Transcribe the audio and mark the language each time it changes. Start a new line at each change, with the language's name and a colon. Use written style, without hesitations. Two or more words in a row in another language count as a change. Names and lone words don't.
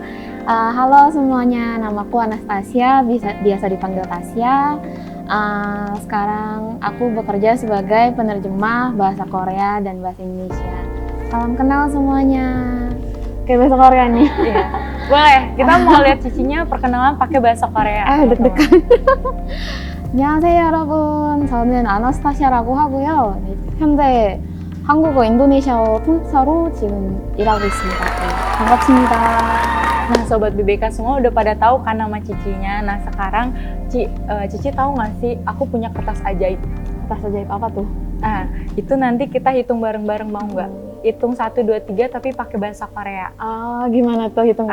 Indonesian: Halo semuanya, namaku Anastasia, biasa dipanggil Tasya. Sekarang aku bekerja sebagai penerjemah bahasa Korea dan bahasa Indonesia. Salam kenal semuanya. Kayak bahasa Korea nih. Iya. Boleh, kita mau lihat Cicinya perkenalan pakai bahasa Korea. deg-degan.
Korean: 안녕하세요 여러분. 저는 아나스타시아라고 하고요. 네, 현재 한국어 인도네시아어 통역사로 지금 일하고 있습니다. 네, 반갑습니다.
Indonesian: Nah, Sobat BBK semua udah pada tahu kan nama Cicinya. Nah, sekarang Cici tahu nggak sih aku punya kertas ajaib? Kertas ajaib apa tuh? Nah, itu nanti kita hitung bareng-bareng, mau nggak? Hitung 1, 2, 3 tapi pakai bahasa Korea. Gimana tuh hitung